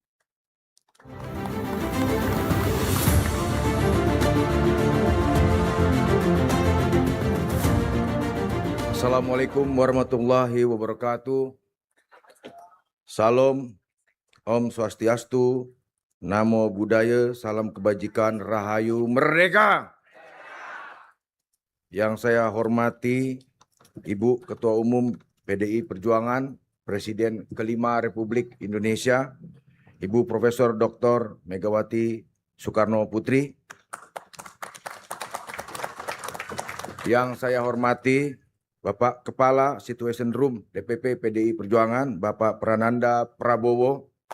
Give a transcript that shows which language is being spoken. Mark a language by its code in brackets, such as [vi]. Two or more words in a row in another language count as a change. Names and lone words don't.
[ar] Assalamualaikum warahmatullahi wabarakatuh. [id] Salam, [sa] Om Swastiastu, [pi] Namo Buddhaya, [id] salam kebajikan, Rahayu Merdeka. Yang saya hormati Ibu Ketua Umum PDI Perjuangan, Presiden kelima Republik Indonesia, Ibu Profesor Dr. Megawati Soekarno Putri. Yang saya hormati Bapak Kepala [en] Situation Room [id] DPP PDI Perjuangan, Bapak Prananda Prabowo.